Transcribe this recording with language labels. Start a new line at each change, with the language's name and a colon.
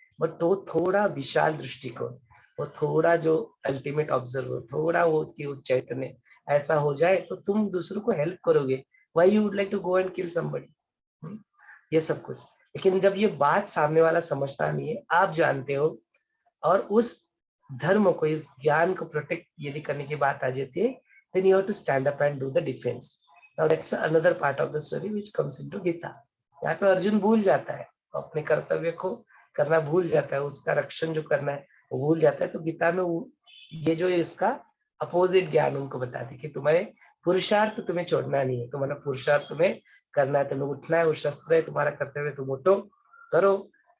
Hindi: But तो थोड़ा विशाल दृष्टिकोण, वो थोड़ा जो अल्टीमेट ऑब्जर्वर, थोड़ा वो कि चैतन्य ऐसा हो जाए तो तुम दूसरों को हेल्प करोगे।
English: why you would like to go and kill somebody,
Hindi: ये सब कुछ। लेकिन जब ये बात सामने वाला समझता नहीं है, आप जानते हो, और उस धर्म को, इस ज्ञान को प्रोटेक्ट यदि करने की बात आ जाती है,
English: then you have to stand up and do the defense. Now that's another part of the story which comes into Gita.
Hindi: यहाँ पे अर्जुन भूल जाता है, अपने कर्तव्य को करना भूल जाता है, उसका रक्षण जो करना है वो भूल जाता है। तो गीता में ये जो इसका अपोजिट ज्ञान उनको बताती है कि तुम्हारे पुरुषार्थ तुम्हें छोड़ना नहीं है, तुम्हारा पुरुषार्थ तुम्हें करना है, तुम्हें उठना है, वो शस्त्र है तुम्हारा कर्तव्य, तुम उठो करो।